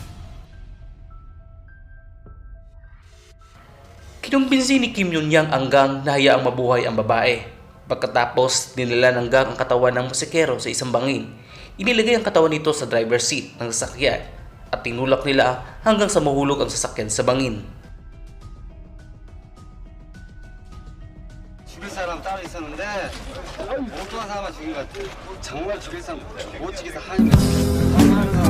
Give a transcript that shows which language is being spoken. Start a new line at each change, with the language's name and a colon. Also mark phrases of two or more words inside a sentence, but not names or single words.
Filipino: Kinumbinsi ni Kim Yong-yang ang gang na hayaang mabuhay ang babae. Pagkatapos, dinala ng gang ang katawan ng musikero sa isang bangin. Inilagay ang katawan nito sa
English: driver's seat
Filipino: ng sasakyan at tinulak nila hanggang sa mahulog ang sasakyan sa bangin.
Korean: 죽일 사람 따로 있었는데 엉뚱한 사람만 죽인 것 같아. 정말 죽일 사람 못 죽여서 하는 거지.